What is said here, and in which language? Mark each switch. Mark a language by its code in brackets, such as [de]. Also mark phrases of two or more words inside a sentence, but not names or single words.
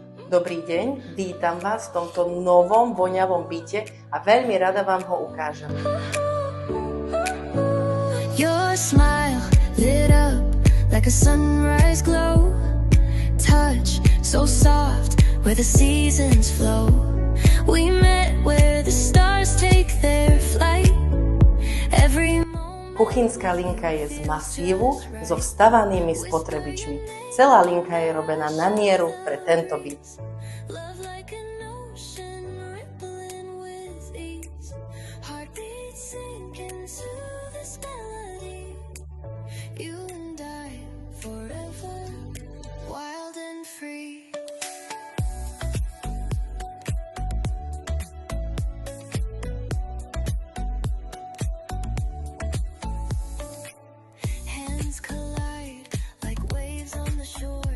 [sk] Dobrý deň, vítam vás v tomto novom voňavom byte a veľmi rada vám ho ukážem. [en] Your smile lit up like a sunrise glow. Touch so soft where the seasons flow. We met where the stars take their flight. Every [sk] Kuchynská linka je z masívu so vstavanými spotrebičmi. Celá linka je robená na mieru pre tento byt. [en] love like an ocean rippling with ease. Heartbeats sink into this melody. You and I forever, wild and free. Hands collide like waves on the shore.